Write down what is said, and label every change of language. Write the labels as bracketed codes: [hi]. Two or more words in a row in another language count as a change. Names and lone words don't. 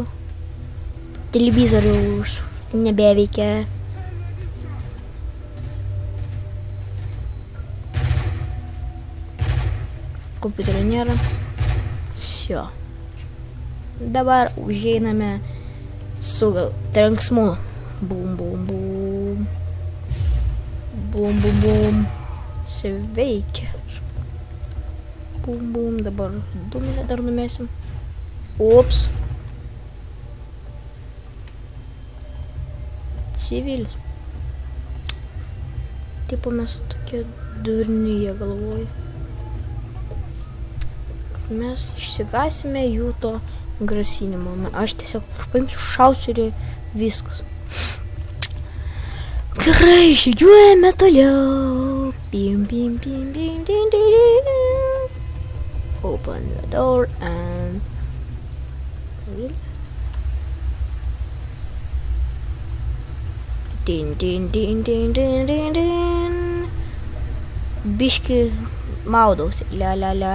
[lt] Televizorius nebeveikia. Kompiuterio nėra. [ru] Всё. [lt] Dabar užeiname su trenksmu. Bum, bum, bum. Bum, bum, bum. Sveikia. Bum, bum. Dabar dūminę dar numesim. Ups. Civilis. Tipo mes tokie durniai galvoju. Mes išsigasime jų to grasinimo. Aš tiesiog paimsiu, šausiu ir viskas. Gerai, žygiuojame toliau. Pim, pim, pim, pim, pim, pim. [en] Open the door and... Din, din, din, din, din, din, din. [lt] Biški maudausi. La.